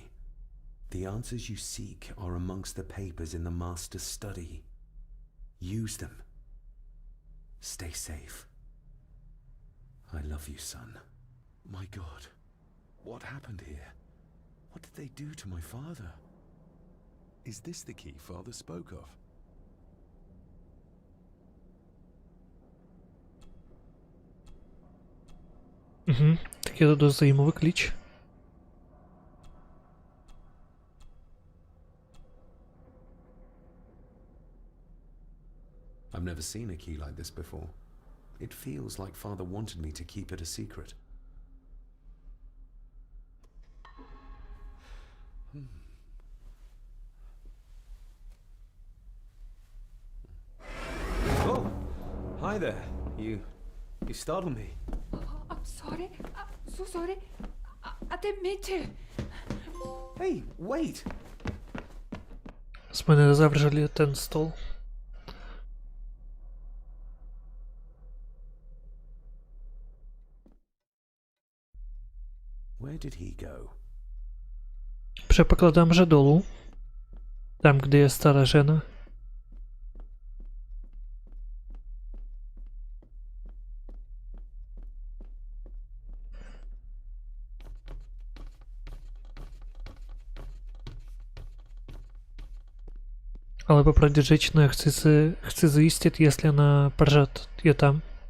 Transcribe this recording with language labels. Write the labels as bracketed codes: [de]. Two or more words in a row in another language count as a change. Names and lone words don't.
[en] The answers you seek are amongst the papers in the master's study. Use them. Stay safe. I love you, son. My God, what happened here? What did they do to my father? Is this the key father spoke of? [cs] Tak je to dost zajímavý klíč. [en] I've never seen a key like this before. It feels like father wanted me to keep it a secret. Oh, hi there. You startled me. I'm sorry. I'm so sorry. I didn't mean to. Hey, wait. [cs] Jsme nezavřeli ten stol. [en] Where did he go? [cs] Předpokládám, že dolů. Tam, kde je stará žena. Ale popravdě řečeno, já chci zjistit, jestli ona pořád je tam.